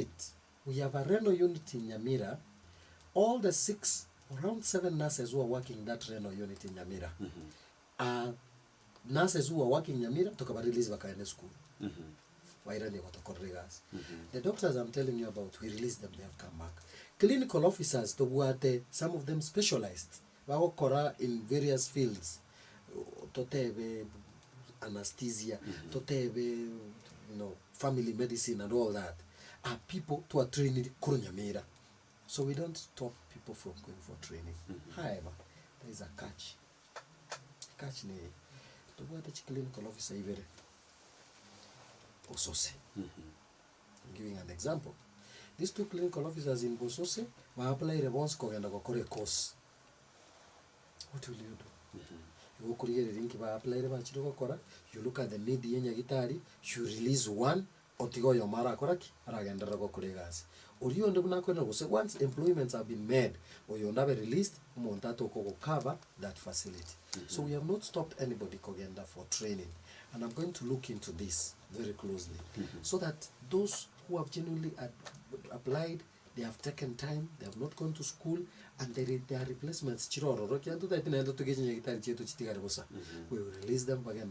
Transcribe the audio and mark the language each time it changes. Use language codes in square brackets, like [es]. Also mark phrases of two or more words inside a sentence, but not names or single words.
[en] We have a Reno unit in Nyamira. All the 6, around 7 nurses who are working that Reno unit in Nyamira are nurses who are working in Nyamira to release Vakaine school. The doctors I'm telling you about, we released them, they have come back. Clinical officers, some of them specialized. In various fields. Totebe, anesthesia, totebe, family medicine and all that, are people who are trained Nyamira. So we don't stop people from going for training. However, there is a catch. Catch ne to what the clinical officer even Bosose. I'm giving an example. These 2 clinical officers in Bosose will apply the ones and go course. What will you do? You look at the need [guz] yenya gitari, [en] you release one, [guz] otigo yo mara koraki, aragenda rago kuregas. [en] Or you and once employments have been made, or you never released, montato ko cover that facility. So we have not stopped anybody kogenda for training. And I'm going to look into this very closely. So that those who have genuinely applied, they have taken time, they have not gone to school, and their replacements, we will release them again.